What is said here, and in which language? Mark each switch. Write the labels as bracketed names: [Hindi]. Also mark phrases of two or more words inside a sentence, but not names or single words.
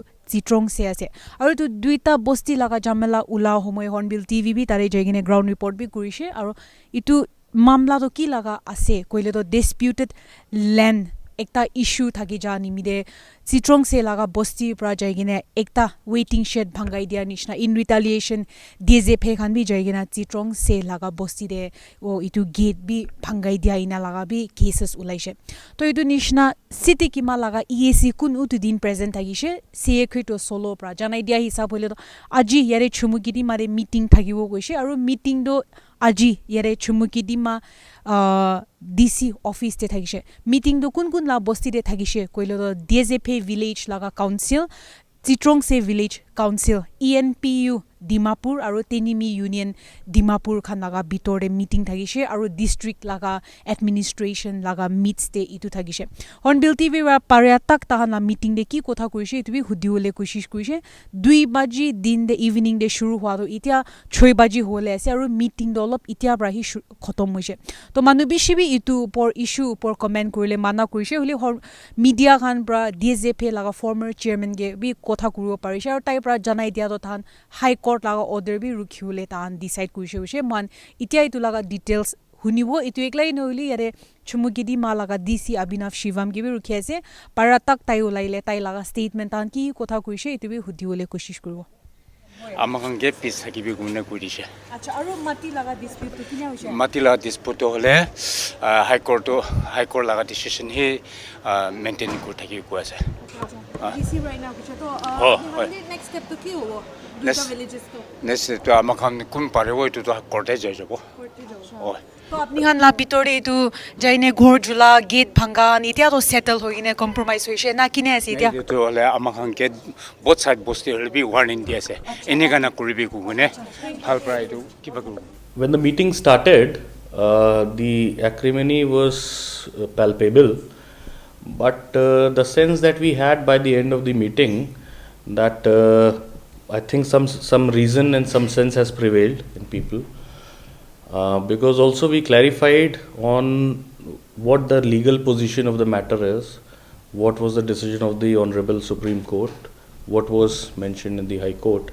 [Naga Pidgin] Tsithrongse ase aro itu duita bosti laga jamela ula homoy Hornbill TV bi tare jaigene ground report bi kurishe aro itu mamla do ki laga ase koile to [English] disputed land [Naga Pidgin] ekta issue thaki jani mide Tsithrongse laga bosti pra jaigine ekta [English] waiting shed [Naga Pidgin] bhangai dia nishna [English] in retaliation [Naga Pidgin] Diezephe khan bi jaigina Tsithrongse laga bosti de o itu gate bi bhangai dia ina laga bi cases ulaishe to itu nishna city kima laga EAC kun utu din present thagishe secretary solo pra janai dia hisab hoile to aji yare Chumuketima mare meeting thagibo goise aro meeting do aji yare Chumuketima [English] DC office [Naga Pidgin] te thagishe meeting do kun la bosti de thagishe koilo do Diezephe village laga council Tsithrongse [English] village council [Naga Pidgin] ENPU Dimapur aro Tenimi union Dimapur khan laga bitore meeting thagishe aro district laga administration laga meets te itu thagishe Hornbill TV ra paria tak ta na meeting de ki kotha kurise itu bi hudiole koshish kurise 2 baji din de evening de shuru hwa do itia 6 baji hole ase aro meeting do lop itia bra hi khatom hoise to manubi shibi itu por issue por comment kurile mana kurise hole media khan bra Diezephe laga [English] former chairman [Naga Pidgin] ge bi kotha kuribo parise aro tai bra janai dia do than [English] high court [Naga Pidgin] laga order bi rukhiule tan decide kuise man itia itu laga details hunibo itu eklai noili yare Chumuketima laga DC Abhinav Shivam ge bi rukhi ase para tak tai ulaile tai laga statement tan ki kotha kuise itu bi hudiole koshish kuribo amakan ge piece hakibi gumne kurise acha aro mati laga dispute to kinya hoise mati laga dispute hole [English] high court [Naga Pidgin] laga decision he maintain ko thaki ko ase [English] DC right now [Naga Pidgin] kicha to [English] next step [Naga Pidgin] to ki hobo duita villages to next to amakan kun pare wo itu to court e jabo oh to apni han la bitore itu jaine ghor jula gate bhanga nitia to settle hoine compromise hoise na kine ase itia to hole amakan ke [English] both side [Naga Pidgin] bosti hole bi warning dia ase ene kana kuribi ku gune hal prai to kibaku [English] when the meeting started the acrimony was palpable but the sense that we had by the end of the meeting that I think some reason and some sense has prevailed in people because also we clarified on what the legal position of the matter is, what was the decision of the Honorable Supreme Court, what was mentioned in the High Court.